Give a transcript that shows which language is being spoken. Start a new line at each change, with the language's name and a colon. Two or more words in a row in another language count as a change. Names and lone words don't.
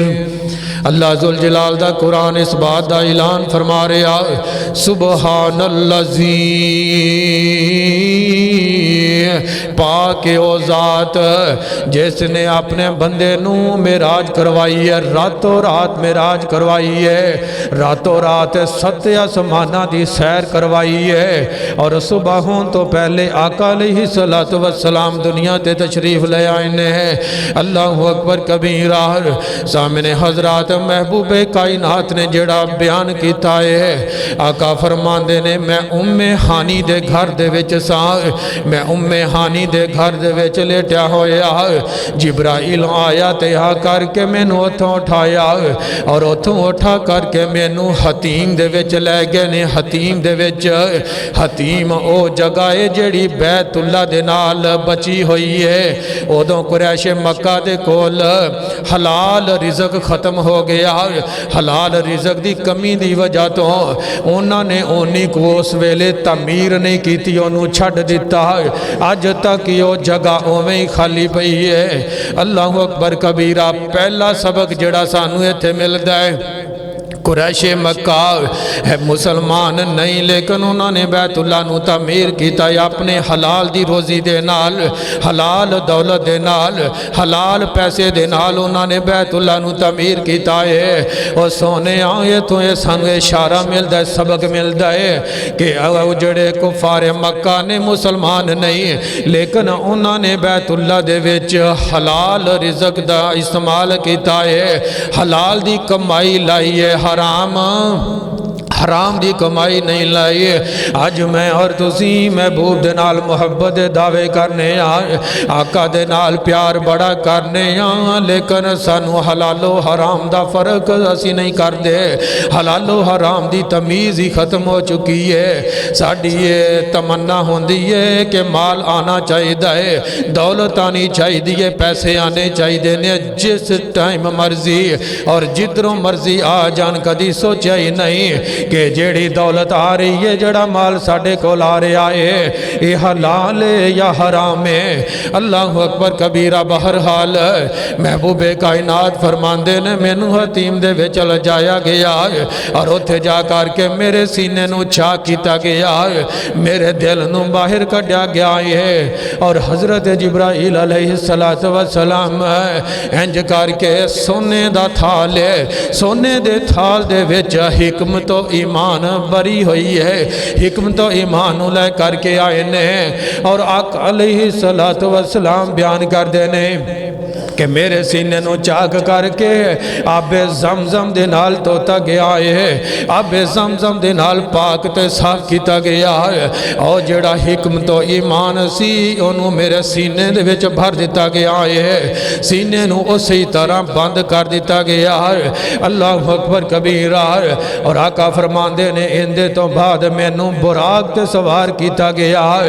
Punjabi: اللہ ذوالجلال دا قرآن اس بات دا اعلان فرما رہا ہے،
Arabic: سبحان الذی،
Punjabi: پاک او ذات جس نے اپنے بندے نو معراج کروائی ہے، راتوں رات معراج کروائی ہے، راتوں رات ست آسمانہ دی سیر کروائی ہے، اور صبحوں تو پہلے آقا
Arabic: علیہ السلام
Punjabi: دنیا تے تشریف لے آئے ہیں۔
Arabic: اللہ اکبر کبیرہ۔
Punjabi: سامنے حضرات محبوب کائنات نے جڑا بیان کیتا ہے، آقا فرماندے نے میں ام ہانی دے گھر دے وچ سا، میں ام ہانی دے گھر دے وچ لیٹیا ہویا، جبرائیل آیا تے آ کر کے میں نو اتھوں اٹھایا، اور اتھوں اٹھا کر کے میں نو حتیم دے وچ لے گئے نے۔ حتیم دے وچ، حتیم او جگہ ہے جڑی بیت اللہ دے نال بچی ہوئی ہے۔ ادوں قریش مکہ دے کول حلال رزق ختم ہو گیا، حلال رزق دی کمی دی وجہ تو انہوں نے اونی کو اس ویلے تعمیر نہیں کیتی، انہوں چھڑ دیتا ہے، آج تک یہ جگہ اویں خالی پئی ہے۔
Arabic: اللہ اکبر کبیرہ۔
Punjabi: پہلا سبق جڑا سانو ایتھے ملدا ہے، قریش مکہ ہے مسلمان نہیں، لیکن انہوں نے بیت اللہ نو تعمیر کیتا ہے اپنے حلال دی روزی دے نال، حلال دولت دے نال، حلال پیسے دے نال انہوں نے بیت اللہ نو تعمیر کیتا ہے۔ اور سونے آئے تو یہ سانو اشارہ ملتا ہے، سبق ملتا ہے کہ جڑے کفار مکہ نے مسلمان نہیں، لیکن انہوں نے بیت اللہ دے وچ حلال رزق دا استعمال کیتا ہے، حلال دی کمائی لائی ہے، حرام دی کمائی نہیں لائی۔ آج میں اور تسی محبوب دے نال محبت دے دعوے کرنے آقا دے نال پیار بڑا کرنے لیکن سانو حلال و حرام دا فرق اسی نہیں کر دے، حلال و حرام دی تمیز ہی ختم ہو چکی ہے۔ ساڑی یہ تمنا ہوندی ہے کہ مال آنا چاہیے ہے، دولت آنی چاہیے، پیسے آنے چاہیے، جس ٹائم مرضی اور جدروں مرضی آ جان، کدی سوچا ہی نہیں کہ جیڑی دولت آ رہی ہے، جڑا مال ساڑے کو لا رہا ہے، یہ حلال ہے یا حرام ہے۔
Arabic: اللہ اکبر کبیرہ
Punjabi: بہرحال محبوب کائنات فرماندے نے مینوں حتیم دے وچ چل جایا گیا اور اتھے جا کر کے میرے سینے نو چاک کیتا گیا، میرے دل نو باہر کڈیا گیا ہے۔ اور حضرت جبرائیل
Arabic: علیہ السلام
Punjabi: انج کر کے سونے دا تھال ہے، سونے دے تھال دے وچ حکمت و ایمان بری ہوئی ہے، حکمت و ایمان لے کر کے آئے نے۔ اور آقا
Arabic: علیہ السلام
Punjabi: بیان کر دینے کہ میرے سینے نو چاک کر کے آب زمزم دے نال توتا گیا ہے، آب زمزم دے نال پاک تے صاف کیتا گیا ہے، اور جڑا حکمت و ایمان سی انہوں میرے سینے دے وچ بھر دیتا گیا ہے، سینے نو اسی طرح بند کر دیتا گیا ہے۔
Arabic: اللہ اکبر کبیرہ۔
Punjabi: اور آقا فرماندے نے اندے تو بعد میں نو براق تے سوار کیتا گیا ہے۔